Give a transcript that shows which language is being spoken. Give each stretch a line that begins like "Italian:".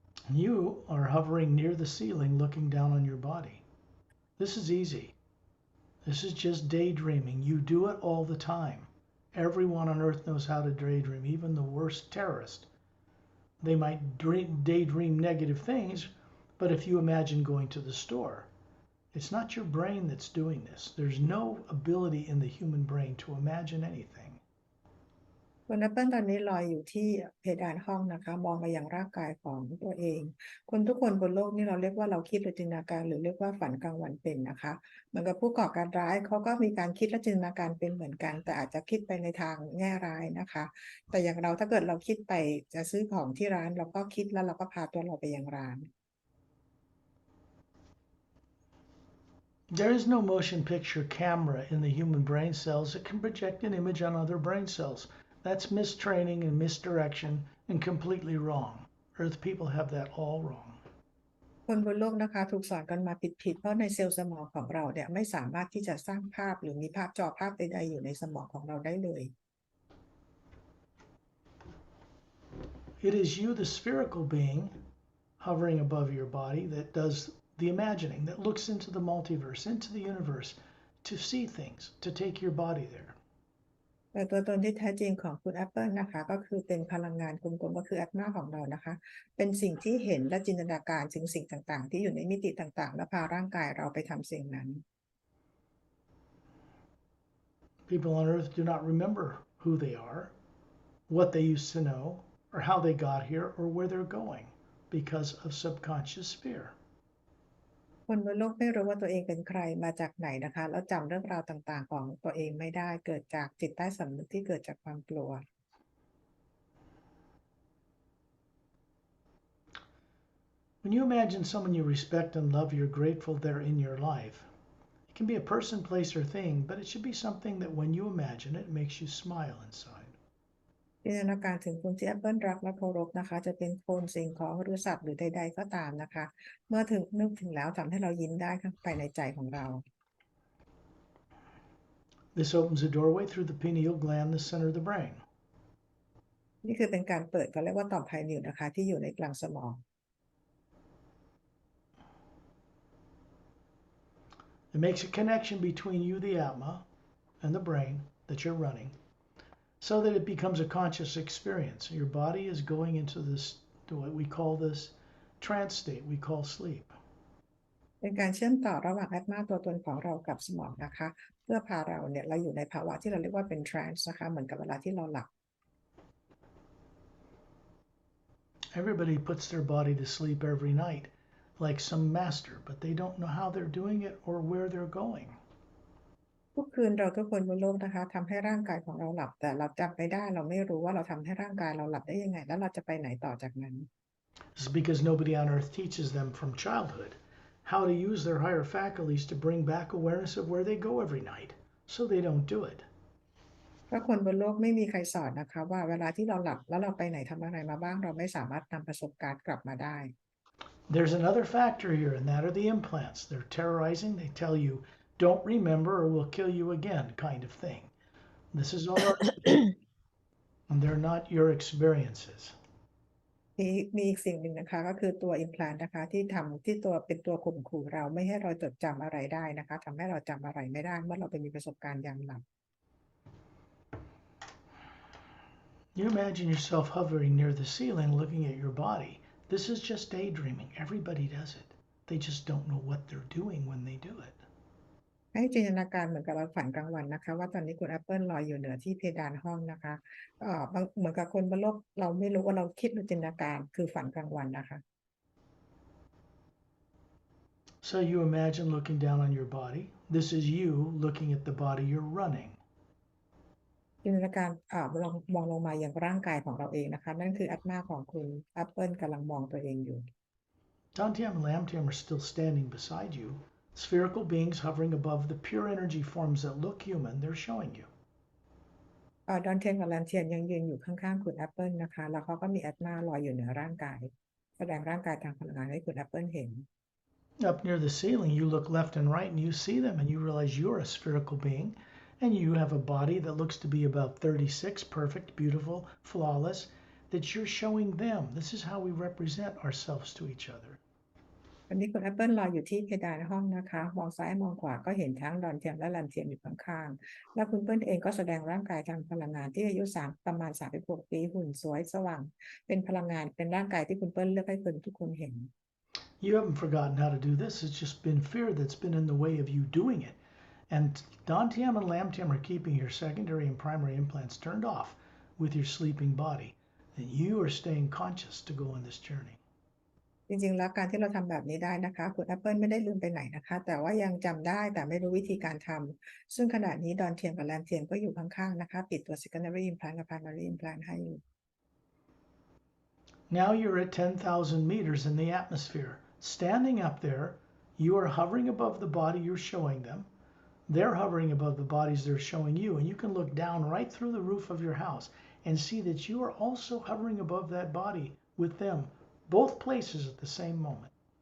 English: You are hovering near the ceiling looking down on your body. This is easy. This is just daydreaming. You do it all the time. Everyone on earth knows how to daydream, even the worst terrorist. They might daydream negative things, but if you imagine going to the store, it's not your brain that's doing this. There's no ability in the human brain to imagine anything.
Thai: คุณแอปเปิลตอนนี้ลอยอยู่ที่เพดานห้องนะคะมองไปยังร่างกายของตัวเองคนทุกคนบนโลกนี่เราเรียกว่าเราคิดหรือจินตนาการหรือเรียกว่าฝันกลางวันเป็นนะคะเหมือนกับผู้ก่อการร้ายเขาก็มีการคิดและจินตนาการเป็นเหมือนกันแต่อาจจะคิดไปในทางแง่ร้ายนะคะแต่อย่างเราถ้าเกิดเราคิดไปจะซื้อของที่ร้านเราก็คิดแล้วเราก็พาตัวเราไปยังร้าน
English: There is no motion picture camera in the human brain cells that can project an image on other brain cells. That's mistraining and misdirection and completely wrong. Earth people have that all wrong.
Thai: คนบนโลกนะคะถูกสอนกันมาผิดเพราะในเซลล์สมองของเราเนี่ยไม่สามารถที่จะสร้างภาพหรือมีจอภาพใดๆอยู่ในสมองของเราได้เลย
English: It is you, the spherical being, hovering above your body that does the imagining, that looks into the multiverse, into the universe, to see things, to take your body there.
Thai: แต่ตัวตนที่แท้จริงของคุณแอปเปิลนะคะก็คือเป็นพลังงานกลมๆก็คือแอตมาของเรานะคะเป็นสิ่งที่เห็นและจินตนาการถึงสิ่งต่างๆที่อยู่ในมิติต่างๆและพาร่างกายเราไปทำสิ่งนั้น
English: People on Earth do not remember who they are, what they used to know, or how they got here, or where they're going because of subconscious fear.
Thai: คนบนโลกไม่รู้ว่าตัวเองเป็นใครมาจากไหนนะคะแล้วจำเรื่องราวต่างๆของตัวเองไม่ได้เกิดจากจิตใต้สำนึกที่เกิดจากความกลัว
English: When you imagine someone you respect and love, you're grateful they're in your life. It can be a person, place, or thing, but it should be something that when you imagine it, makes you smile inside.
Thai: จินตนาการถึงคนที่แอปเปิลรักและเคารพนะคะจะเป็นคนสิ่งของหรือสัตว์หรือใดๆก็ตามนะคะเมื่อนึกถึงแล้วทำให้เรายิ้มได้ข้างภายในใจของเรา
English: This opens a doorway through the pineal gland, the center of the brain.
Thai: นี่คือเป็นการเปิดเขาเรียกว่าต่อมไพนิลนะคะที่อยู่ในกลางสมอง
English: It makes a connection between you, the Atma, and the brain that you're running, so that it becomes a conscious experience. Your body is going into what we call this trance state, we call sleep.
Thai: เป็นการเชื่อมต่อระหว่างแอตมาตัวตนของเรากับสมองนะคะเพื่อพาเราเนี่ยเราอยู่ในภาวะที่เราเรียกว่าเป็น trance นะคะเหมือนกับเวลาที่เราหลับ
English: Everybody puts their body to sleep every night, like some master, but they don't know how they're doing it or where they're going.
Thai: ทุกคืนเราทุกคนบนโลกนะคะทำให้ร่างกายของเราหลับแต่เราจำไม่ได้เราไม่รู้ว่าเราทำให้ร่างกายเราหลับได้ยังไงแล้วเราจะไปไหนต่อจากนั้น
English: This is because nobody on earth teaches them from childhood how to use their higher faculties to bring back awareness of where they go every night, so they don't do it.
Thai: เพราะคนบนโลกไม่มีใครสอนนะคะว่าเวลาที่เราหลับแล้วเราไปไหนทำอะไรมาบ้างเราไม่สามารถนำประสบการณ์กลับมาได้
English: There's another factor here, and that are the implants. They're terrorizing. They tell you, don't remember or we'll kill you again, kind of thing. This is all and they're not your experiences.
Thai: มีอีกสิ่งหนึ่งนะคะก็คือตัว implant นะคะที่ทำที่ตัวเป็นตัวข่มขู่เราไม่ให้เราจดจำอะไรได้นะคะทำให้เราจำอะไรไม่ได้เมื่อเราไปมีประสบการณ์ยามหลับ
English: You imagine yourself hovering near the ceiling looking at your body. This is just daydreaming. Everybody does it. They just don't know what they're doing when they do it.
Thai: ให้จินตนาการเหมือนกับเราฝันกลางวันนะคะว่าตอนนี้คุณแอปเปิลลอยอยู่เหนือที่เพดานห้องนะคะเหมือนกับคนบนโลกเราไม่รู้ว่าเราคิดหรือจินตนาการคือฝันกลางวันนะคะ
English: So you imagine looking down on your body. This is you looking at the body you're running.
Thai: จินตนาการมองลงมาอย่างร่างกายของเราเองนะคะนั่นคืออัตมาของคุณแอปเปิลกำลังมองตัวเองอยู่
English: Dantian and Lamtian are still standing beside you, spherical beings hovering above the pure energy forms that look human, they're showing you.
Thai: ดอนเทียนกับแลนเทียนยังยืนอยู่ข้างๆคุณแอปเปิลนะคะแล้วเขาก็มีอัตมาลอยอยู่เหนือร่างกายแสดงร่างกายทางพลังงานให้คุณแอปเปิลเห็น
English: Up near the ceiling, you look left and right and you see them and you realize you're a spherical being and you have a body that looks to be about 36, perfect, beautiful, flawless, that you're showing them. This is how we represent ourselves to each other.
Thai: ตอนนี้คุณแอปเปิลลอยอยู่ที่เพดานห้องนะคะมองซ้ายมองขวาก็เห็นทั้งดอนเทียมและแลนเทียมอยู่ข้างๆและคุณเปิ้ลเองก็แสดงร่างกายทางพลังงานที่อายุประมาณ36 ปีหุ่นสวยสว่างเป็นพลังงานเป็นร่างกายที่คุณเปิ้ลเลือกให้คนทุกคนเห็น
English: You haven't forgotten how to do this. It's just been fear that's been in the way of you doing it. And Dantiam and Lamtiam are keeping your secondary and primary implants turned off with your sleeping body. And you are staying conscious to go on this journey.
Thai: จริงๆแล้วการที่เราทำแบบนี้ได้นะคะคุณแอปเปิลไม่ได้ลืมไปไหนนะคะแต่ว่ายังจำได้แต่ไม่รู้วิธีการทำซึ่งขณะนี้ดอนเทียมกับแลนเทียมก็อยู่ข้างๆนะคะปิดตัว
English: secondary implant
Thai: กับ
English: primary implant
Thai: ให้อยู่
English: Now you're at 10,000 meters in the atmosphere. Standing up there, you are hovering above the body you're showing them. They're hovering above the bodies they're showing you, and you can look down right through the roof of your house and see that you are also hovering above that body with them, both places at the same moment.